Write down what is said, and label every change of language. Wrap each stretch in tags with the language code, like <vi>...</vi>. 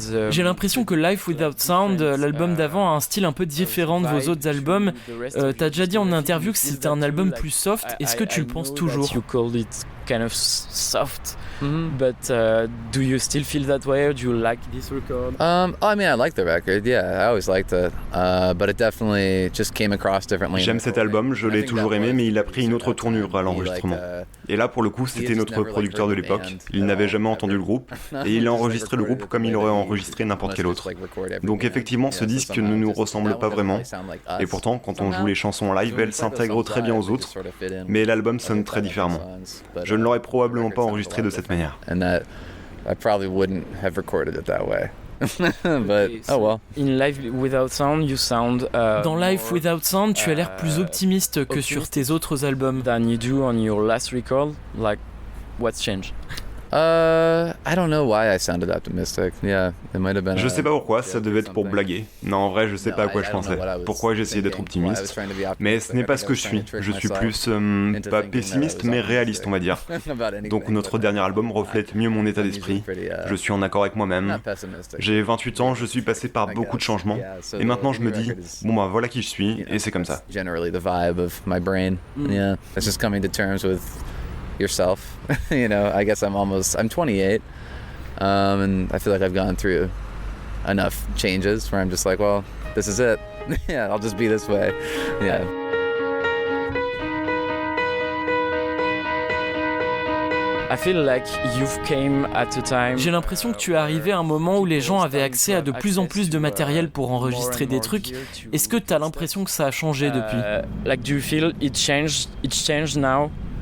<fr>J'ai l'impression que Life Without Sound, l'album d'avant, a un style un peu différent de vos autres albums. T'as déjà dit en interview que c'était un album plus soft. Est-ce que tu le penses toujours?</fr> <en>Kind of soft, but do you still feel that way, or do you like this record? I mean, I like the record. Yeah, I always liked it, but it definitely just came across differently.</en> <fr>J'aime cet album, je l'ai toujours aimé, mais il a pris une autre tournure à l'enregistrement. Et là, pour le coup, c'était notre producteur de l'époque. Il n'avait jamais entendu le groupe, et il a enregistré le groupe comme il aurait enregistré n'importe quel autre. Donc effectivement, ce disque ne nous ressemble pas vraiment. Et pourtant, quand on joue les chansons en live, elles s'intègrent très bien aux autres, mais l'album sonne très différemment. Je ne l'aurais probablement pas enregistré de cette manière.</fr> <en>And that I probably wouldn't have recorded it that way. But oh well. In Live Without Sound, you sound.</en> <fr>Dans Live Without Sound, tu as l'air plus optimiste que sur tes autres albums.</fr> <en>Than you do on your last record. Like, what's changed? I don't know why I sounded optimistic. Yeah, it might have been.</en> <fr>Je sais pas pourquoi, ça devait être pour blaguer. Non, en vrai, je sais pas à quoi je pensais. Pourquoi j'essayais d'être optimiste. Mais ce n'est pas ce que je suis. Je suis plus, pas pessimiste, mais réaliste, on va dire. Donc notre dernier album reflète mieux mon état d'esprit. Je suis en accord avec moi-même. J'ai 28 ans, je suis passé par beaucoup de changements. Et maintenant, je me dis, bon bah voilà qui je suis, et c'est comme ça.</fr> <en>Generally the vibe of my brain. Yeah, it's just coming to terms with yourself. You know, I guess I'm 28, and I feel like I've gone through enough changes where I'm just like, well, this is it. Yeah, I'll just be this way. Yeah. I feel like you've came at a time.</en> <fr>J'ai l'impression que tu es arrivé à un moment où les gens avaient accès à de plus en plus de matériel pour enregistrer des trucs. Est-ce que tu as l'impression que ça a changé depuis?</fr> <en>Like, do you feel it changed now?</en>